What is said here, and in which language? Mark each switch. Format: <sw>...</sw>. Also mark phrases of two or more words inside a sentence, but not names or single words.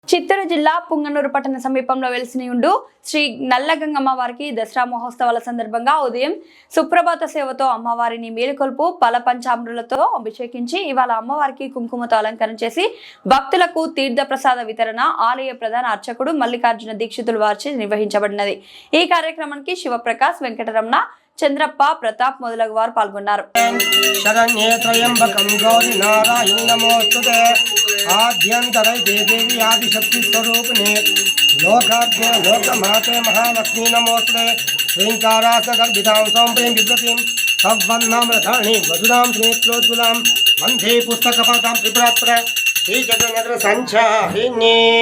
<te>చిత్తూరు జిల్లా పుంగనూరు పట్టణ సమీపంలో వెలిసిన ఉండు శ్రీ నల్లగంగమ్మ వారికి దసరా మహోత్సవాల సందర్భంగా ఉదయం సుప్రభాత సేవతో అమ్మవారిని మేలుకొల్పు పల పంచామృలతో అభిషేకించి ఇవాళ అమ్మవారికి కుంకుమతో అలంకరణ చేసి భక్తులకు తీర్థ ప్రసాద వితరణ ఆలయ ప్రధాన అర్చకుడు మల్లికార్జున దీక్షితులు వారిచే నిర్వహించబడినది। ఈ కార్యక్రమానికి శివప్రకాశ్, వెంకటరమణ, చంద్రప్ప, ప్రతాప్ మొదలగు వారు పాల్గొన్నారు।</te> <sa>आद्यंतरे देवी आदिशक्ति स्वरूपिणे लोकाद्य लोकमाते महालक्ष्मी नमोस्ते श्रींकारासगर्भितां सौम्प्रीं विभ्रतीं सवन्नामृतानि वसुधां श्रीनेत्रोज्ज्वलां वन्दे पुस्तकपादां त्रिपुरात्र श्रीचक्रनेत्र सञ्चारिणी।</sa>